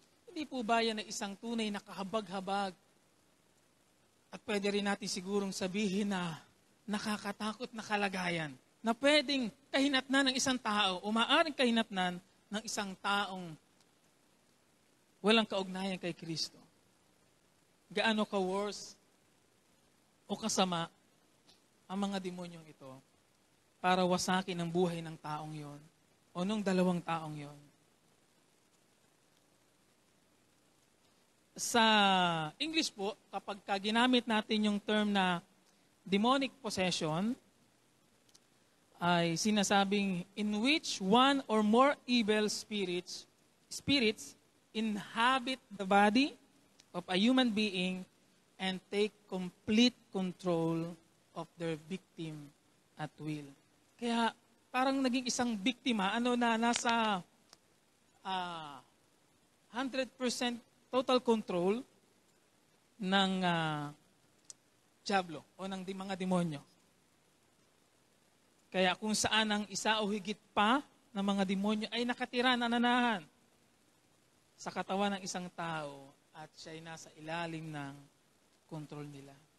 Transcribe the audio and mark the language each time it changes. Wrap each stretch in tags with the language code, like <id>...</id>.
<tl>Hindi po ba yan na isang tunay na kahabag-habag? At pwede rin natin sigurong sabihin na nakakatakot na kalagayan na pwedeng kahinatnan ng isang tao o maaaring kahinatnan ng isang taong walang kaugnayan kay Kristo. Gaano ka-worse o kasama ang mga demonyong ito para wasakin ang buhay ng taong yon o nung dalawang taong yon. Sa English po, kapag ginamit natin yung term na demonic possession, ay sinasabing</tl> <en>in which one or more evil spirits inhabit the body of a human being and take complete control of their victim at will.</en> <tl>Kaya parang naging isang biktima, na nasa 100% total control ng diablo o ng mga demonyo. Kaya kung saan ang isa o higit pa ng mga demonyo ay nakatira, nananahan sa katawan ng isang tao at siya ay nasa ilalim ng kontrol nila.</tl>